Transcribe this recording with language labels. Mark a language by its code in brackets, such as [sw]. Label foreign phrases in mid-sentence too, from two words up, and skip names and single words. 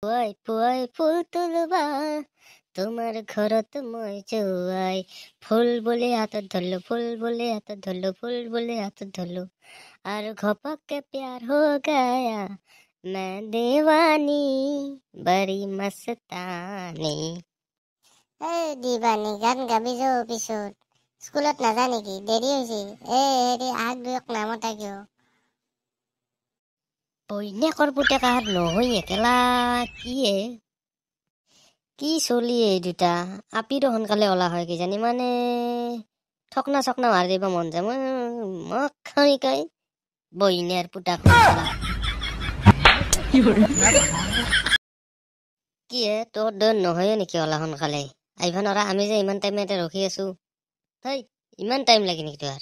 [as] পুৱাই পুৱাই ফুল তুলবা তোমাৰ ঘৰত মই যোৱাই ফুল বুলি হাতত ধৰলো ফুল বুলি হাতত ধৰলো ফুল বুলি হাতত ধৰলো আৰু ঘপককে [hi] प्यार हो गया मैं दीवानी बड़ी मस्तानी। [as] এই দিবানী গান গাবি যাও পিছত স্কুলত নাযা নেকি দেৰি হৈছে হেৰি আগ দুয়ক নামতা কিয় বৈনাকৰ পুতেকাৰ নহয় একেলা কি চলি এই দুটা আপিৰো সোনকালে ওলা হয় কিজানি মানে ঠকনা চকনা মাৰি দিব মন যায় মই খাই বৈনাৰ পুতাক কি হে তোৰ দৰ নহয় নেকি ওলা সোনকালে আহিব নৰা আমি যে ইমান টাইম ইয়াতে ৰখি আছো হেই ইমান টাইম লাগে নেকি তোৰ